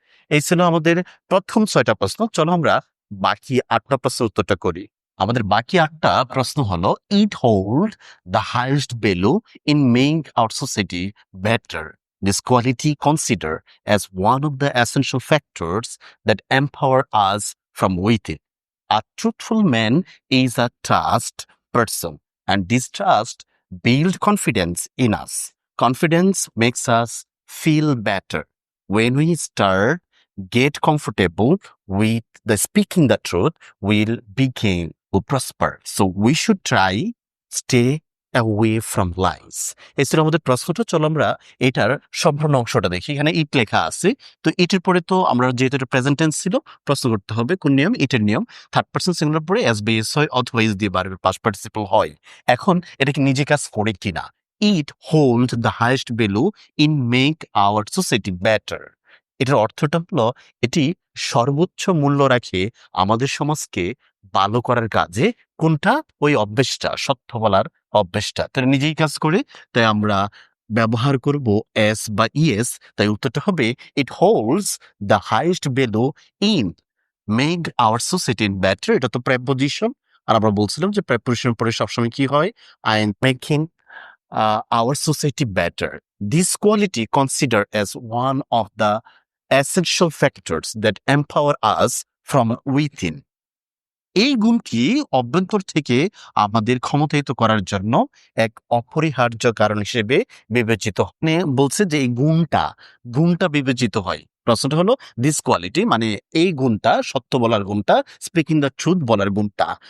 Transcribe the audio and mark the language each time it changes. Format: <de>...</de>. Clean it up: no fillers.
<bn>এই ছিল আমাদের প্রথম 6টা প্রশ্ন। চলো আমরা বাকি 8টা প্রশ্নের উত্তরটা করি। আমাদের বাকি 8টা প্রশ্ন হলো</bn> <en>It hold the highest value in making our society better, this quality consider as one of the essential factors that empower us from within. A truthful man is a trust person, and this trust builds confidence in us. Confidence makes us feel better. When we start get comfortable with the speaking the truth, we'll begin to prosper. So we should try stay away from lies.</en> <bn>এই ছিল আমাদের প্রশ্নটা। চলো আমরা এটার সম্পূর্ণ অংশটা দেখি। এখানে ইট লেখা আছে, তো ইটের পরে তো আমরা যেহেতু এটা প্রেজেন্ট টেন্স ছিল, প্রশ্ন করতে হবে কোন নিয়ম, ইটের নিয়ম, থার্ড পারসন সিঙ্গুলার পরে এস বেস হয় অথবা ইজ দিয়ে ভার্বের পাস্ট পার্টিসিপল হয়। এখন এটা কি নিজে কাজ করে কিনা,</bn> <en>it hold the highest value in make our society better,</en> <bn>এটার অর্থটা হলো এটি সর্বোচ্চ মূল্য রাখে আমাদের সমাজকে ভালো করার কাজে। কোনটা? ওই অভ্যেসটা, সত্য বলার অভ্যেসটা, তাহলে নিজেই কাজ করে, তাই আমরা ব্যবহার করব এস বা ইএস। তাই উত্তরটা হবে</bn> <en>it holds the highest value in make our society better,</en> <bn>এটা তো প্রেপোজিশন, আর আমরা বলছিলাম যে প্রেপোজিশন পরে সবসময় কি হয়,</bn> <en>I am making our society better. This quality considered as one of the essential factors that empower us from within.</en> <bn>এই গুণটি অভ্যন্তর থেকে আমাদের ক্ষমতায়িত করার জন্য এক অপরিহার্য কারণ হিসেবে বিবেচিত। মানে বলছে যে এই গুণটা বিবেচিত হয়, প্রশ্নটা হলো</bn> <en>this quality</en> <bn>মানে এই গুণটা, সত্য বলার গুণটা,</bn> <en>speaking the truth</en> <bn>বলার গুণটা।</bn>